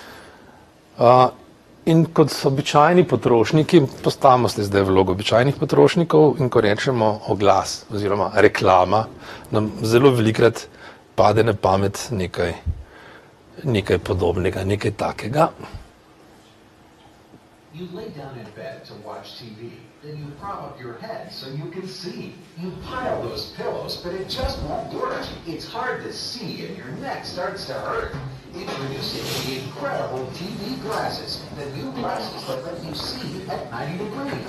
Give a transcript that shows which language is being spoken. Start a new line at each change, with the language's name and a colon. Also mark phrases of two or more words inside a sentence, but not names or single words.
Slovenian: In kot običajni potrošniki, postavimo se zdaj vlogo običajnih potrošnikov in ko rečemo oglas oziroma reklama, nam zelo velikrat pade na pamet nekaj podobnega, nekaj takega.
English: You lay down in bed to watch TV, then you prop up your head so you can see. You pile those pillows, but it just won't work. It's hard to see and your neck starts to hurt. Introducing the incredible TV glasses, the new glasses that let you see at 90 degrees.